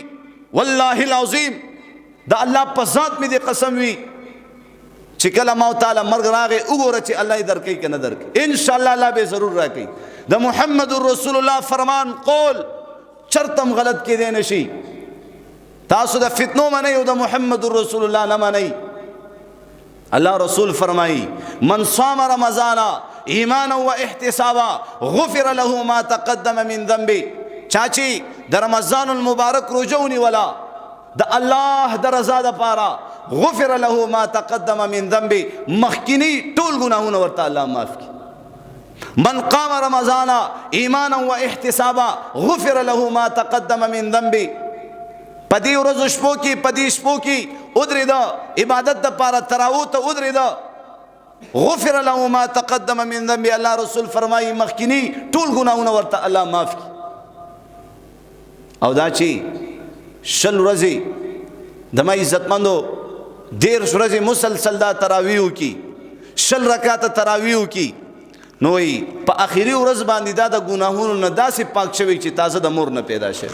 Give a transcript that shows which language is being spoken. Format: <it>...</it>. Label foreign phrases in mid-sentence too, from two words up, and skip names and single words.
<ar>والله العظیم</ar> <ps>د الله په ذات مې د قسم وي چې کله ما تعالی مرګ راغی وګوره چې الله یې درکې که نه درکې</ps> <ar>ان شاء الله</ar> <ps>الله به ضرور راکې. د محمد رسول الله فرمان قول چرتم غلط کې دی نشي. تاسو د فتنو منئ او د محمد رسول الله نه منئ. الله رسول فرمایي</ps> <ar>من صام رمضان ایمانا و احتسابا غفر له ما تقدم من ذنبه.</ar> <ps>چاچی د رمضان المبارک روزونی ولا د الله د رضا د پاره</ps> <ar>غفر له ما تقدم من ذنبه</ar> <ps>مخکینی ټول ګناهونه ورته الله معاف کړي. من قام رمضان ایمانا و احتسابا غفر له ما تقدم من ذنبه. پدی ورځو شپو کې پدی شپو کې ودرېده عبادت د پاره تراو ته ودرېده</ps> <ar>غفر له ما تقدم من ذنبه.</ar> <ps>الله رسول فرمایي مخکینی ټول ګناهونه ورته الله معاف کړي. او دا چې شل ورځې د ما عزتمندو 13 ورځې مسلسل دا تراویح کی 10 رکعات تراویح کی نو په اخیری ورځ باندې دا د ګناهونو نه داسې پاک شوی چې تازه د مور نه پیدا شي.</ps>